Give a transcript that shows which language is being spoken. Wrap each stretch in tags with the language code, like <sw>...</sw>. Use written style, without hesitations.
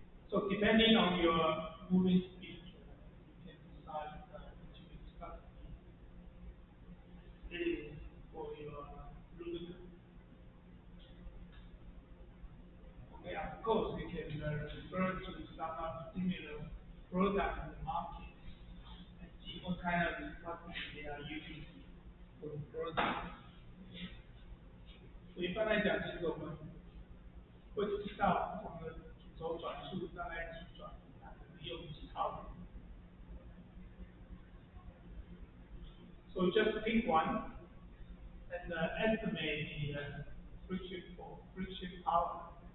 <en>So depending on your moving speed, you can decide which viscosity is for your lubricant. Okay, of course, we can refer to some of similar products in the market and see what kind of viscosity they are using for the product.</en> <zh>所以一般来讲，其实我们会知道不同的主轴转速大概几转，它可能用几号。</zh> <en>So just pick one and estimate the friction power.</en>